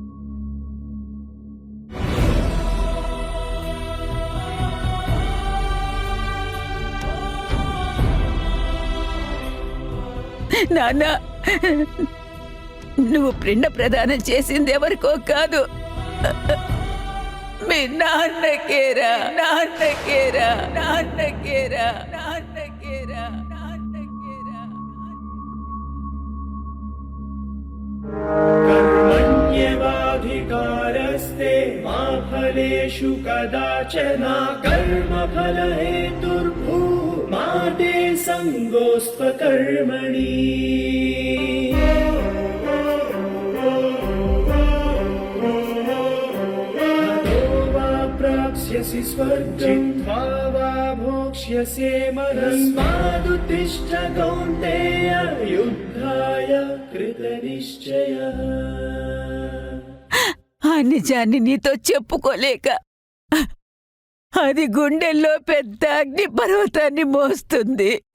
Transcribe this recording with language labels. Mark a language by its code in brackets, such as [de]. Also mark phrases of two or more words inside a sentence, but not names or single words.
[te] నాన్న, నువ్వు పిండ ప్రదానం చేసింది ఎవరికో కాదు, మీ నాన్నకేరా, నాన్నకేరా, నాన్నకేరా, నాన్నకేరా, నాన్నకేరా. [sa] कर्मण्येवाधिकारस्ते मा फलेषु कदाचन कर्मफलहेतुर्भूः मा ते सङ्गोऽस्त्वकर्मणि स्वर्गं वा भोक्ष्यसे मनस्मादुत्तिष्ठ कौन्तेय युद्धाय कृतनिश्चयः. [te] ఆ నిజాన్ని నీతో చెప్పుకోలేక అది గుండెల్లో పెద్ద అగ్ని పర్వతాన్ని మోస్తుంది.